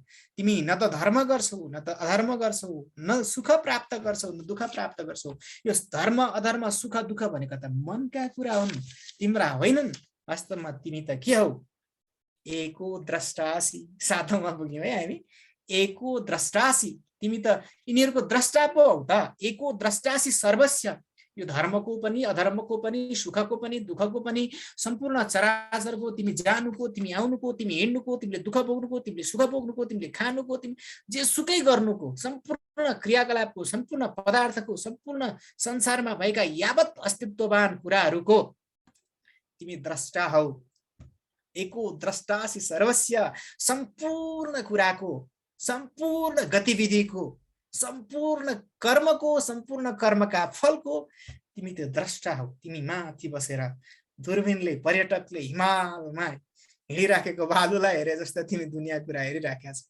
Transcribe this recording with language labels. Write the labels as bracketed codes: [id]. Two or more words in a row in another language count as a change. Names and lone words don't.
[ne] तिमी न त धर्म गर्छौ, न त अधर्म गर्छौ, न सुख प्राप्त गर्छौ, न दुःख प्राप्त गर्छौ। यो धर्म अधर्म सुख दुःख भनेको त मनका कुरा हुन्, तिम्रा होइनन्। वास्तवमा तिमी त के हौ? [sa] एको द्रष्टासी। [ne] साधोमा पुग्यौँ है हामी। [sa] एको द्रष्टासी, [ne] तिमी त यिनीहरूको द्रष्टा पो हौ त। [sa] एको द्रष्टासी सर्वस्य, [ne] यो धर्मको पनि अधर्मको पनि सुखको पनि दुःखको पनि सम्पूर्ण चराचरको तिमी जानुको, तिमी आउनुको, तिमी हिँड्नुको, तिमीले दुःख भोग्नुको, तिमीले सुख भोग्नुको, तिमीले खानुको, तिमी जे सुकै गर्नुको, सम्पूर्ण क्रियाकलापको, सम्पूर्ण पदार्थको, सम्पूर्ण संसारमा भएका यावत अस्तित्ववान कुराहरूको तिमी द्रष्टा हौ। [sa] एको द्रष्टासी सर्वस्य, [ne] सम्पूर्ण कुराको, सम्पूर्ण गतिविधिको, सम्पूर्ण कर्मको, सम्पूर्ण कर्मका फलको तिमी त्यो द्रष्टा हौ। तिमी माथि बसेर दूरबीनले, पर्यटकले हिमालमा हिँडिराखेको भालुलाई हेरे जस्तो तिमी दुनियाँ कुरा हेरिराखेका छौ।